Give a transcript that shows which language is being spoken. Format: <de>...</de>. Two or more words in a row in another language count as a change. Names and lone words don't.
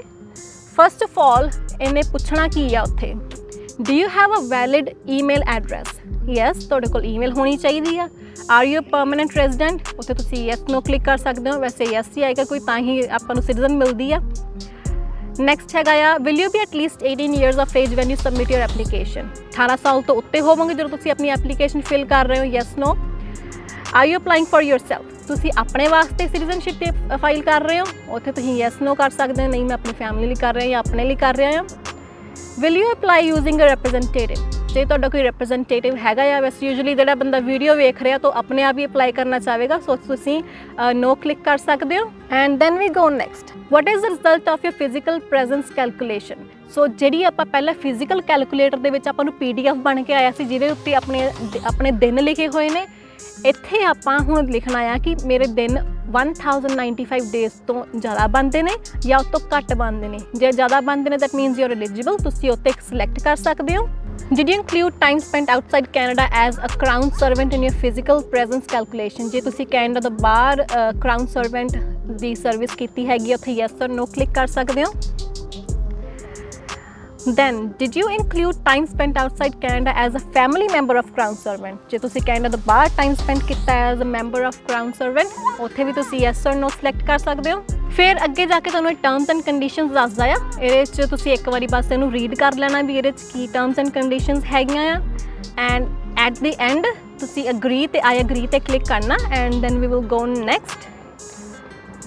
<en>first of all</en> <pa>ਇਹਨੇ ਪੁੱਛਣਾ ਕੀ ਆ ਉੱਥੇ,</pa> <en>do you have a valid email address.</en> <pa>ਯੈਸ, ਤੁਹਾਡੇ ਕੋਲ ਈਮੇਲ ਹੋਣੀ ਚਾਹੀਦੀ ਆ।</pa> <en>are you permanent resident,</en> <pa>ਉੱਥੇ ਤੁਸੀਂ</pa> <en>yes no</en> <pa>ਕਲਿੱਕ ਕਰ ਸਕਦੇ ਹੋ। ਵੈਸੇ ਯੈਸ ਹੀ ਆਏਗਾ ਕੋਈ, ਤਾਂ ਹੀ ਆਪਾਂ ਨੂੰ ਸਿਟੀਜ਼ਨ ਮਿਲਦੀ ਆ। ਨੈਕਸਟ ਹੈਗਾ ਆ,</pa> <en>will you be at least 18 years of age when you submit your application?</en> <pa>18 ਸਾਲ ਤੋਂ ਉੱਤੇ ਹੋਵੋਗੇ ਜਦੋਂ ਤੁਸੀਂ ਆਪਣੀ</pa> <en>application fill</en> <pa>ਕਰ ਰਹੇ ਹੋ,</pa> <en>yes no? are you applying for yourself?</en> <pa>ਤੁਸੀਂ ਆਪਣੇ ਵਾਸਤੇ ਸਿਟੀਜ਼ਨਸ਼ਿਪ ਤੇ ਫਾਈਲ ਕਰ ਰਹੇ ਹੋ, ਉੱਥੇ ਤੁਸੀਂ</pa> <en>yes no</en> <pa>ਕਰ ਸਕਦੇ ਹੋ, ਨਹੀਂ ਮੈਂ ਆਪਣੀ ਫੈਮਿਲੀ ਲਈ ਕਰ ਰਿਹਾ ਜਾਂ ਆਪਣੇ ਲਈ ਕਰ ਰਿਹਾ ਹਾਂ।</pa> <en>will you apply using a representative?</en> <pa>ਜੇ ਤੁਹਾਡਾ ਕੋਈ ਰਿਪਰੈਜ਼ੈਂਟੇਟਿਵ ਹੈਗਾ ਆ, ਵੈਸੇ ਯੂਜੂਲੀ ਜਿਹੜਾ ਬੰਦਾ ਵੀਡੀਓ ਵੇਖ ਰਿਹਾ ਤਾਂ ਆਪਣੇ ਆਪ ਹੀ ਅਪਲਾਈ ਕਰਨਾ ਚਾਹੇਗਾ, ਸੋ ਤੁਸੀਂ ਨੋ ਕਲਿੱਕ ਕਰ ਸਕਦੇ ਹੋ।</pa> <en>and then we go next, what is the result of your physical presence calculation?</en> <pa>ਸੋ ਜਿਹੜੀ ਆਪਾਂ ਪਹਿਲਾਂ</pa> <en>physical calculator</en> <pa>ਦੇ ਵਿੱਚ ਆਪਾਂ ਨੂੰ PDF ਬਣ ਕੇ ਆਇਆ ਸੀ ਜਿਹਦੇ ਉੱਤੇ ਆਪਣੇ ਦਿਨ ਲਿਖੇ ਹੋਏ ਨੇ, ਇੱਥੇ ਆਪਾਂ ਹੁਣ ਲਿਖਣਾ ਆ ਕਿ ਮੇਰੇ ਦਿਨ 1095 ਡੇਜ਼ ਤੋਂ ਜ਼ਿਆਦਾ ਬਣਦੇ ਨੇ ਜਾਂ ਉਸ ਤੋਂ ਘੱਟ ਬਣਦੇ ਨੇ। ਜੇ ਜ਼ਿਆਦਾ ਬਣਦੇ ਨੇ</pa> <en>that means you are eligible,</en> <pa>ਤੁਸੀਂ ਉੱਤੇ ਸਿਲੈਕਟ ਕਰ ਸਕਦੇ ਹੋ।</pa> <en>Did you include time spent outside Canada as a crown servant in your physical presence calculation?</en> <pa>ਜੇ ਤੁਸੀਂ ਕੈਨੇਡਾ ਤੋਂ ਬਾਹਰ</pa> <en>crown servant</en> <pa>ਦੀ ਸਰਵਿਸ ਕੀਤੀ ਹੈਗੀ, ਉੱਥੇ ਯੈਸ ਔਰ ਨੋ ਕਲਿੱਕ ਕਰ ਸਕਦੇ ਹੋ।</pa> <en>Then, did you include time spent outside Canada as a family member of crown servant?</en> <pa>ਜੇ ਤੁਸੀਂ ਕੈਨੇਡਾ ਤੋਂ ਬਾਹਰ</pa> <en>time spend</en> <pa>ਕੀਤਾ ਹੈ</pa> <en>as a member of crown servant,</en> <pa>ਉੱਥੇ ਵੀ ਤੁਸੀਂ ਯੈਸ ਔਰ ਨੋ ਸਿਲੈਕਟ ਕਰ ਸਕਦੇ ਹੋ। ਫਿਰ ਅੱਗੇ ਜਾ ਕੇ ਤੁਹਾਨੂੰ</pa> <en>terms and conditions</en> <pa>ਦੱਸਦਾ ਆ, ਇਹਦੇ 'ਚ ਤੁਸੀਂ ਇੱਕ ਵਾਰੀ ਬਸ ਇਹਨੂੰ ਰੀਡ ਕਰ ਲੈਣਾ ਵੀ ਇਹਦੇ 'ਚ ਕੀ</pa> <en>terms and conditions</en> <pa>ਹੈਗੀਆਂ ਆ।</pa> <en>and at the end ਤੁਸੀਂ ਅਗਰੀ ਤੇ I agree ਤੇ ਕਲਿੱਕ ਕਰਨਾ and then we will go next.</en>